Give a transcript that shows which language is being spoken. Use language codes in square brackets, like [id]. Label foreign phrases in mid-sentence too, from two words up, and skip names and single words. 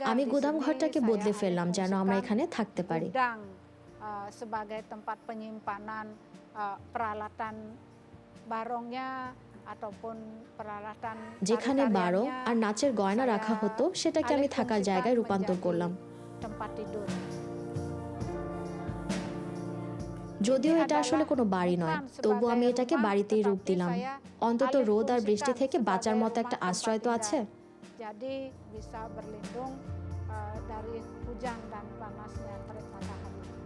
[bn] আমি [id] di [bn] গুদাম [id] sini, [bn] ঘরটাকে [id] saya [bn] বদলে [id] harus [bn] ফেললাম যেন আমরা [id] fungsikan [bn] এখানে থাকতে পারি। [id] gudang sebagai tempat penyimpanan peralatan barongnya ataupun peralatan [bn] যেখানে বারং [id] tari-tariannya, [bn] আর নাচের গয়না [id] saya [bn] রাখা হতো সেটাকে আমি থাকার [id] alih-fungsikan [bn] জায়গায় রূপান্তর [id] menjadi [bn] করলাম। [id] tempat tidur. [bn] যদিও এটা আসলে কোনো বাড়ি নয়, তবু আমি এটাকে বাড়িতেই রূপ দিলাম। অন্তত রোদ আর বৃষ্টি থেকে বাঁচার মতো একটা আশ্রয় তো আছে। [id] Jadi bisa berlindung dari hujan dan panasnya terik matahari.